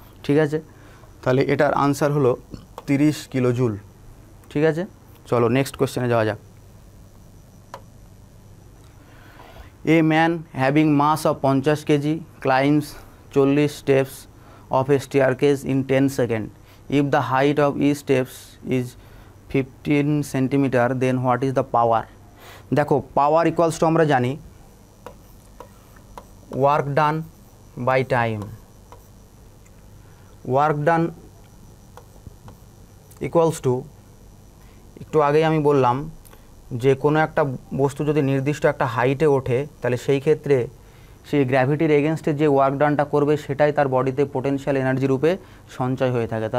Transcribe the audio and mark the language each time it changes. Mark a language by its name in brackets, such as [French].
[Bangla] ঠিক আছে, তাহলে এটার আনসার হলো 30 কিলো জুল। ঠিক আছে, চলো নেক্সট কোশ্চেনে যাওয়া যাক। [English] A man having mass of 50 kg climbs 40 steps of a staircase in 10 seconds. If the height of each steps is 15 centimeter, then what is the power? দেখো power equals to [Bangla] আমরা জানি [English] Work done by time. [Bangla] Work done equals to, একটু আগেই আমি বললাম যে কোনো একটা বস্তু যদি নির্দিষ্ট একটা হাইটে ওঠে তাহলে সেই ক্ষেত্রে সেই গ্র্যাভিটির এগেনস্টে যে ওয়ার্ক ডানটা করবে সেটাই তার বডিতে পোটেনশিয়াল এনার্জি রূপে সঞ্চয় হয়ে থাকে।